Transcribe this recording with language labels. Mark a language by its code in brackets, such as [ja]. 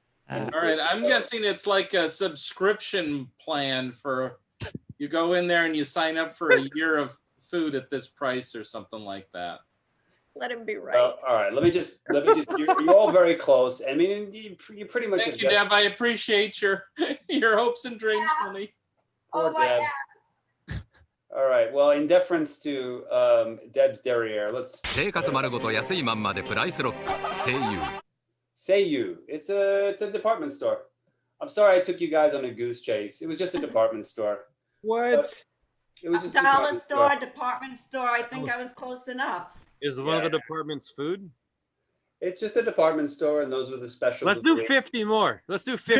[en] All right, I'm guessing it's like a subscription plan for you go in there and you sign up for a year of food at this price or something like that. Let him be right. All right, let me just you're all very close. I mean, you pretty much. Thank you, Deb. I appreciate your hopes and dreams for me. Poor Deb. All right, well, in deference to Deb's derriere, let's. [ja] 生活丸ごと安いまんまでプライスロック。Seiyu. [en] Seiyu. It's a department store. I'm sorry I took you guys on a goose chase. It was just a department store. What? It was just Dollar store, department store. I think I was close enough. Is one of the department's food? It's just a department store, and those were the specials. Let's do 50 more. Let's do 50.